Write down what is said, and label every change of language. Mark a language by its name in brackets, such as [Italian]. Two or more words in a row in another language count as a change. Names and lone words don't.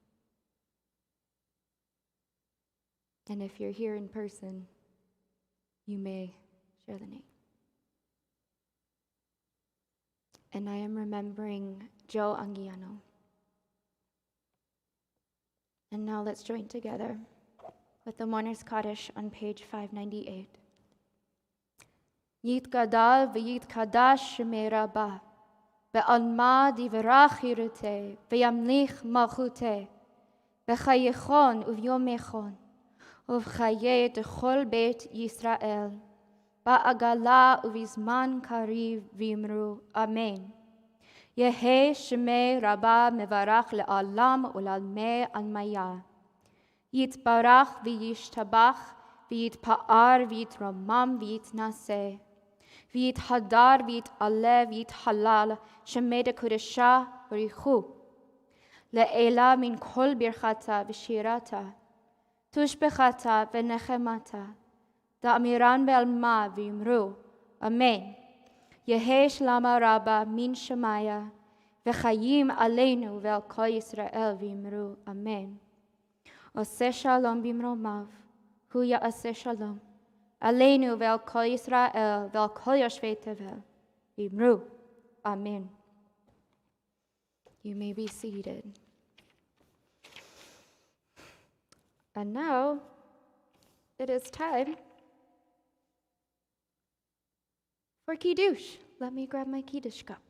[English] And if you're here in person, you may share the name. And I am remembering Joe Anguiano. And now let's join together with the Mourner's Kaddish on page 598. [Aramaic] יתגדל ויתקדש שמה רבא, בעלמא די ברא כרעותה, וימליך מלכותה, בחייכון וביומיכון, ובחיי דכל בית ישראל, בעגלא ובזמן קריב ואמרו, אמן. יהא שמה רבא מברך לעלם ולעלמי עלמיא. יתברך וישתבח ויתפאר ויתרומם ויתנשא. ויתהדר ויתעלה ויתהלל שמה דקודשא בריך הוא. לעלא מן כל ברכתא ושירתא. תשבחתא ונחמתא. דאמירן בעלמא ואמרו. Amen. יהא שלמא רבא מן שמיא. וחיים עלינו ועל כל ישראל ואמרו. Amen. [Hebrew] עושה שלום במרומיו, הוא יעשה שלום. עלינו ועל כל ישראל ועל כל יושבי תבל. V'yimru. [English] Amen. You may be seated. And now, it is time for Kiddush. Let me grab my Kiddush cup.